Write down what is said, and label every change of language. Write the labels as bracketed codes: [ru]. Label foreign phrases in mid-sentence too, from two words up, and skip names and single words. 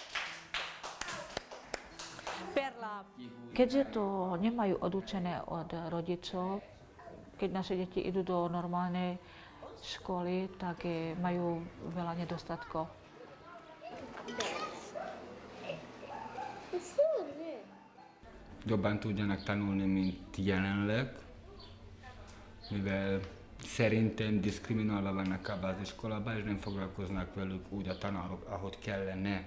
[sk] Perla. Keďže to nemajú odučené od rodičov, keď naše deti idú do normálnej školy, tak majú veľa nedostatkov. [hu] Jobban tudjanak tanulni, mint jelenleg, mivel szerintem diszkriminálva vannak abban az iskolában, és nem foglalkoznak velük úgy a tanárok, ahogy kellene.